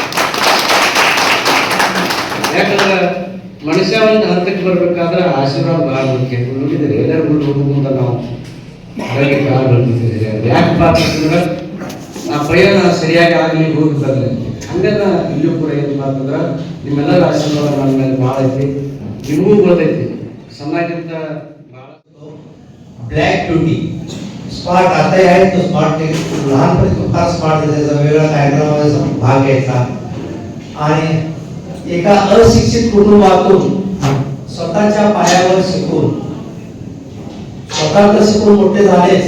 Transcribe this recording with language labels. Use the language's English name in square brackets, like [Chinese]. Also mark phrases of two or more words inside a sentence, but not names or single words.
[Kannada] ಯಾಕಂದ್ರೆ ಮನುಷ್ಯ ಒಂದು ಹಂತಕ್ಕೆ ಬರ್ಬೇಕಾದ್ರೆ ಆಶೀರ್ವಾದ ಬಹಳ ಮುಖ್ಯ. ನೋಡಿದ್ರೆ ಎಲ್ಲರಿಗೂ ಮುಂದೆ ನಾವು ಕಾಲ ಬರ್ತಿದ್ದೀರಿ. ಯಾಕಪ್ಪ ಅಂತಂದ್ರೆ ಆ ಪಯಣ ಸರಿಯಾಗಿ ಆಗಲಿ ಹೋಗಿ ಬರಲಿ ಹಂಗೆಲ್ಲ ಇಲ್ಲೂ ಕೂಡ ಏನು ಮಾಡ್ತಂದ್ರೆ ನಿಮ್ಮೆಲ್ಲರ ಆಶೀರ್ವಾದ ನನ್ನ ಮೇಲೆ ಭಾಳ ಐತಿ. ನಿಮಗೂ ಗೊತ್ತೈತಿ समाजात [Marathi] ब्लॅक ब्युटी स्मार्ट आता आहे तो स्मार्ट लहानपणी तो फार स्मार्ट त्याचा वेगळा कार्यक्रमाचा भाग घ्यायचा आणि एका अशिक्षित कुटुंबातून स्वतःच्या पायावर शिकून स्वतः शिकून मोठे झालेच.